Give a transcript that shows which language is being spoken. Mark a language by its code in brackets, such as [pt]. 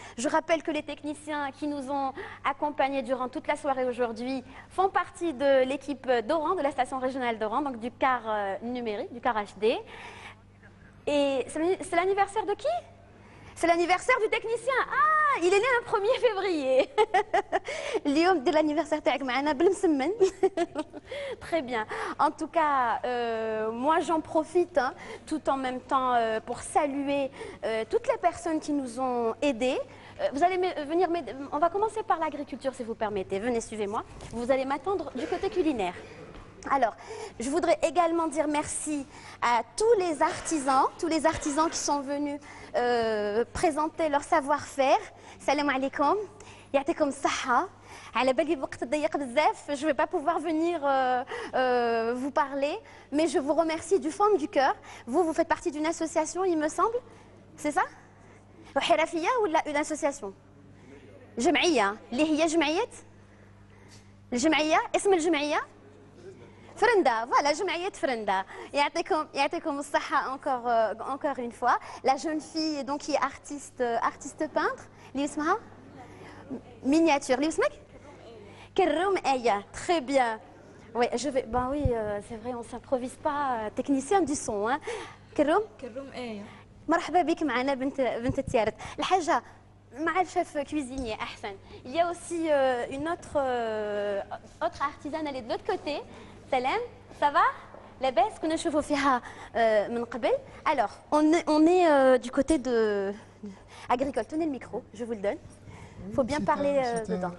[fr] Je rappelle que les techniciens qui nous ont accompagnés durant toute la soirée aujourd'hui font partie de l'équipe d'Oran, de la station régionale d'Oran, donc du car numérique, du car HD. Et c'est l'anniversaire de qui ? C'est l'anniversaire du technicien. Ah, il est né le 1er février. [ar] اليوم دير l'anniversaire تاعك معنا بالمسمن. [fr] Très bien. En tout cas, moi j'en profite tout en même temps pour saluer toutes les personnes qui nous ont aidés. Vous allez venir m'aider. On va commencer par l'agriculture si vous permettez. Venez, suivez-moi. Vous allez m'attendre du côté culinaire. Alors, je voudrais également dire merci à tous les artisans qui sont venus présenter leur savoir-faire. [ar] Salam alaikum, ya'tikum saha. على بالي الوقت ضيق بزاف, [fr] je ne vais pas pouvoir venir vous parler, mais je vous remercie du fond du cœur. Vous faites partie d'une association, il me semble, c'est ça? [ar] حرفية ولا [fr] une association? [ar] جمعية, اللي هي جمعية? الجمعية, اسم الجمعية؟ Frenda, [fr] voilà, [ar] جمعية Frenda. يعطيكم الصحة [fr] encore une fois. La jeune fille donc qui est artiste peintre, [ar] اللي اسمها [fr] miniature. [ar] اللي اسمك؟ كروم آية. [fr] Très bien. Oui, oui, c'est vrai, on s'improvise pas. Technicien du son, hein. [ar] كروم آية. مرحبا بك معنا بنت تيارت. الحاجة مع الشيف cuisinier أحسن. [fr] Il y a aussi une autre artisane, elle est de l'autre côté. [ar] Salam, [fr] ça va? [ar] لاباس كنا نشوفوا فيها من قبل. [fr] Alors, on est du côté de agricole. Tenez le micro, je vous le donne. Il faut bien parler dedans.